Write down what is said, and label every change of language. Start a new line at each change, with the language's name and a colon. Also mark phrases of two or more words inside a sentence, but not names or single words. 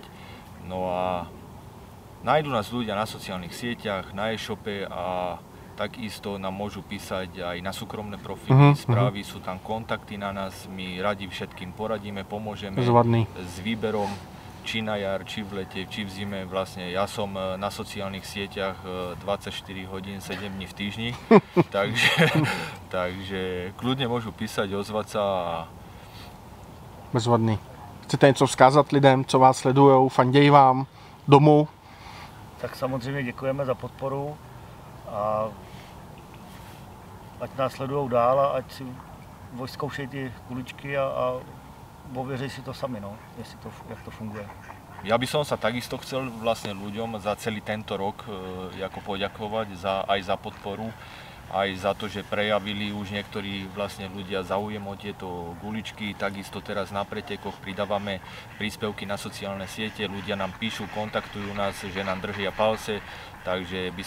Slovak: No a nájdu nás ľudia na sociálnych sieťach, na e-shope a takisto nám môžu písať aj na súkromné profily, správy, sú tam kontakty na nás, my radi všetkým poradíme, pomôžeme s výberom, či na jar, či v lete, či v zime. Vlastne ja som na sociálnych sieťach 24 hodín, 7 dní v týždni, takže kľudne môžu písať, ozvať sa a
Czech: Bezvadný. Chcete něco vzkázat lidem, co vás sledujou, fandějí vám domů? Tak samozřejmě děkujeme za podporu a ať nás sledujou dál a ať si zkoušejí ty kuličky a ověří si to sami, no, jak to funguje.
Slovak: Ja by som sa takisto chcel vlastne ľuďom za celý tento rok ako poďakovať aj za podporu, aj za to, že prejavili už niektorí vlastne ľudia záujem o tieto guličky. Takisto teraz na pretekoch pridávame príspevky na sociálne siete, ľudia nám píšu, kontaktujú nás, že nám držia palce, takže by